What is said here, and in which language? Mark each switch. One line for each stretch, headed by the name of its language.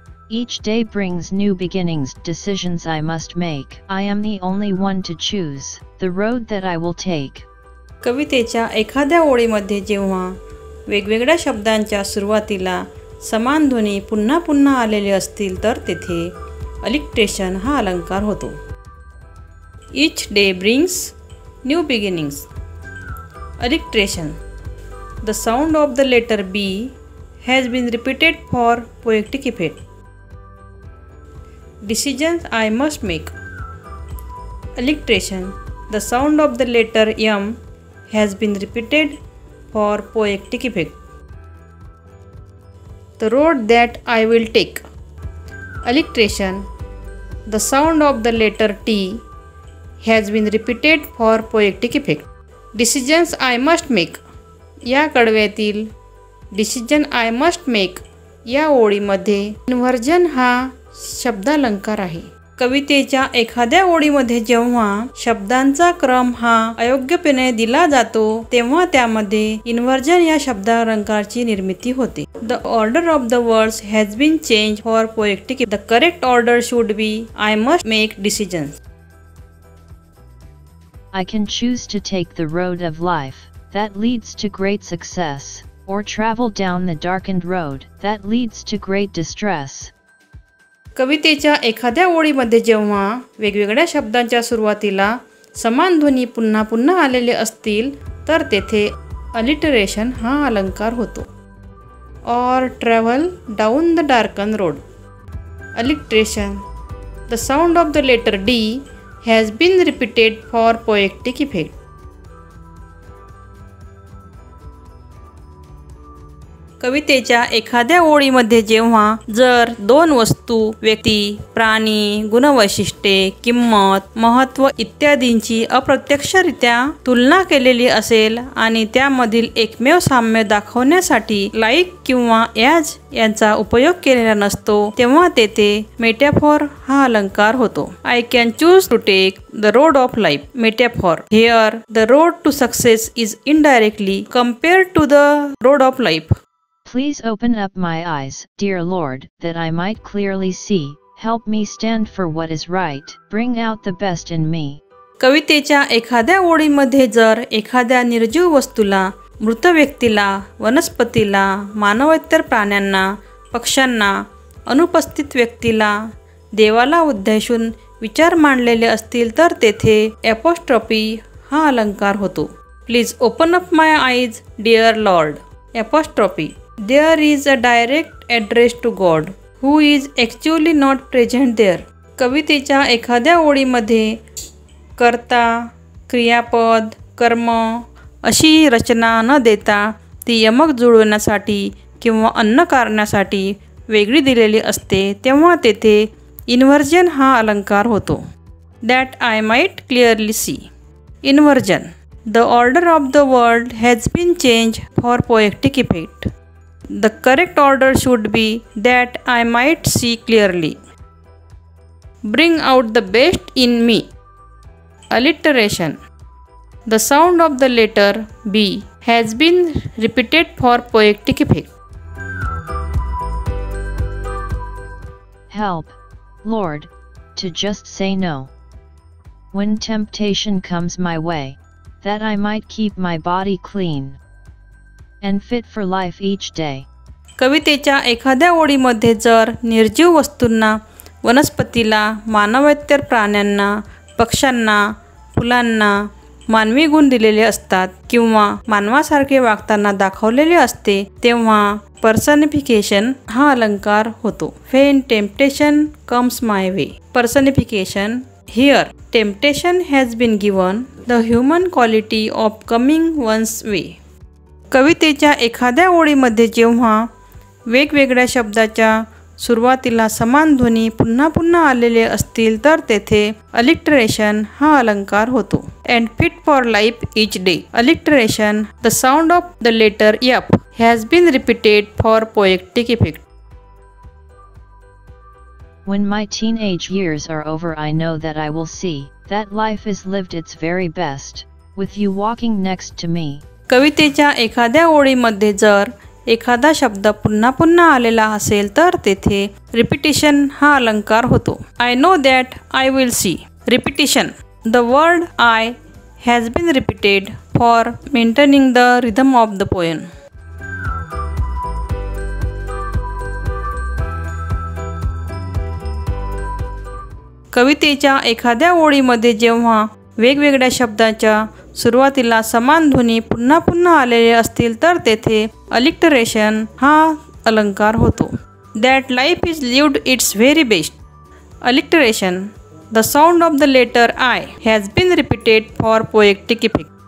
English: Each day brings new beginnings, decisions I must make. I am the only one to choose the road that I will take.
Marathi: कवितेच्या एखाद्या ओळीमध्ये जेव्हा वेगवेगळ्या शब्दांच्या सुरुवातीला समान ध्वनी पुन्हा पुन्हा आलेले असतील तर तेथे अलिक्टेशन हा अलंकार होतो.
English: Each day brings new beginnings. Alliteration. The sound of the letter B has been repeated for poetic effect. Decisions I must make. Alliteration. The sound of the letter M has been repeated for poetic effect. The road that I will take. Alliteration. The sound of the letter T has been repeated for poetic effect. Decisions I must make.
Marathi: या कडव्यातील
English: Decision I must make
Marathi: या ओळीमध्ये inversion हा शब्दालंकार आहे. कवितेच्या एखाद्या ओळीमध्ये जेव्हा शब्दांचा क्रम हा अयोग्यपणे दिला जातो तेव्हा त्यामध्ये इन्व्हर्जन या शब्दालंकाराची निर्मिती होते.
English: The order of the words has been changed for poetic. The correct order should be I must make decisions. I can choose to take the road of life that leads to great success, or travel down the darkened road that leads to great distress.
Marathi: कवितेच्या एखाद्या ओळीमध्ये जेव्हा वेगवेगळ्या शब्दांच्या सुरुवातीला समान ध्वनी पुन्हा पुन्हा आलेले असतील तर तेथे अलिटरेशन हा अलंकार होतो.
English: Or travel down the darkened road. Alliteration. The sound of the letter D has been repeated for poetic effect.
Marathi: कवितेच्या एखाद्या ओळीमध्ये जेव्हा जर दोन वस्तू, व्यक्ती, प्राणी, गुणवैशिष्ट्ये, किंमत, महत्त्व इत्यादींची अप्रत्यक्षरित्या तुलना केलेली असेल आणि त्यामधील एकमेव साम्य दाखवण्यासाठी लाईक किंवा ॲज यांचा उपयोग केलेला नसतो तेव्हा तेथे मेटॅफॉर हा अलंकार होतो.
English: I can choose to take the road of life. Metaphor. Here the road to success is indirectly compared to the road of life. Please open up my eyes, dear Lord, that I might clearly see. Help me stand for what is right. Bring out the best in me.
Marathi: कवितेच्या एखाद्या ओळीमध्ये जर एखाद्या निर्जीव वस्तूला, मृत व्यक्तीला, वनस्पतीला, मानवेतर प्राण्यांना, पक्ष्यांना, अनुपस्थित व्यक्तीला, देवाला उद्देशून विचार मांडलेले असतील तर तेथे ॲपॉस्ट्रॉफी हा अलंकार होतो.
English: Please open up my eyes, dear lord. Apostrophe. There is a direct address to God, who is actually not present there.
Marathi: कवितेच्या एखाद्या ओळीमध्ये कर्ता, क्रियापद, कर्म अशी रचना न देता ती यमक जुळवण्यासाठी किंवा अन्न कारण्यासाठी वेगळी दिलेली असते तेव्हा तेथे इन्व्हर्जन हा अलंकार होतो.
English: That I might clearly see. Inversion. The order of the world has been changed for poetic effect. The correct order should be that I might see clearly. Bring out the best in me. Alliteration. The sound of the letter B has been repeated for poetic effect. Help, Lord, to just say no when temptation comes my way, that I might keep my body clean and fit for life each day.
Marathi: कवितेच्या एखाद्या ओळीमध्ये जर निर्जीव वस्तूंना वनस्पतीला, मानवेतर प्राण्यांना, पक्ष्यांना, फुलांना मानवी गुण दिलेले असतात किंवा मानवासारखे वागताना दाखवलेले असते, तेव्हा पर्सनिफिकेशन हा अलंकार होतो.
English: When temptation comes my way. Personification. Here temptation has been given the human quality of coming one's way.
Marathi: कवितेच्या एखाद्या ओळीमध्ये जेव्हा वेगवेगळ्या शब्दाच्या सुरुवातीला समान ध्वनी पुन्हा पुन्हा आलेले असतील तर तेथे अलिटरेशन हा अलंकार होतो.
English: And fit for life each day. Alliteration. The sound of the letter F has been repeated for poetic effect. When my teenage years are over, I know that I will see that life is lived its very best, with you walking next to me.
Marathi: कवितेच्या एखाद्या ओळीमध्ये जर एखादा शब्द पुन्हा पुन्हा आलेला असेल तर तेथे रिपिटिशन हा अलंकार होतो.
English: I know that I will see. Repetition. The word I has been repeated for maintaining the rhythm of the poem.
Marathi: कवितेच्या एखाद्या ओळीमध्ये जेव्हा वेगवेगळ्या शब्दाच्या सुरुवातीला समान ध्वनी पुन्हा पुन्हा आलेले असतील तर तेथे अलिटरेशन हा अलंकार होतो.
English: That life is lived its very best. Alliteration. The sound of the letter I has been repeated for poetic effect.